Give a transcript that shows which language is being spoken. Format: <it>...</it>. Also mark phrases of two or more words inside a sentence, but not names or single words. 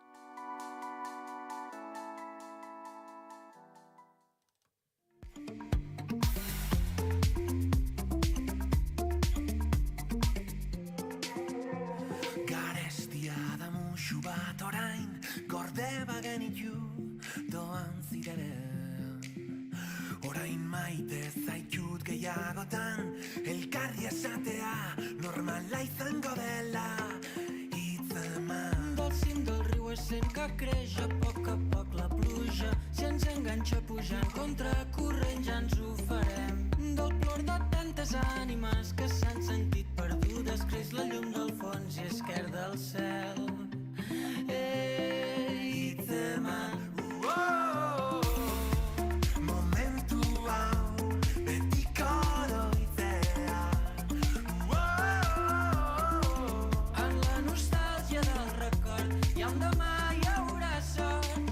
<eu>Garestia da musu bat orain, gorde bagenitu doan zirenen. Orain maite zaitut gehiagotan, elkarri esatea normala izango dela. Hitz eman</eu> <ca>del cim del riu es sent que creix a poc la pluja. Si ens enganxa pujant contra corrent, ja ens ho farem. Del plor de tantes ànimes que s'han sentit perdudes, creix la llum del fons i esquerda el cel.</ca> <eu>Hitzeman, momentu hau betiko oroitzea.</eu> <ca>en la nostàlgia del record i un demà hi haurà sort.</ca>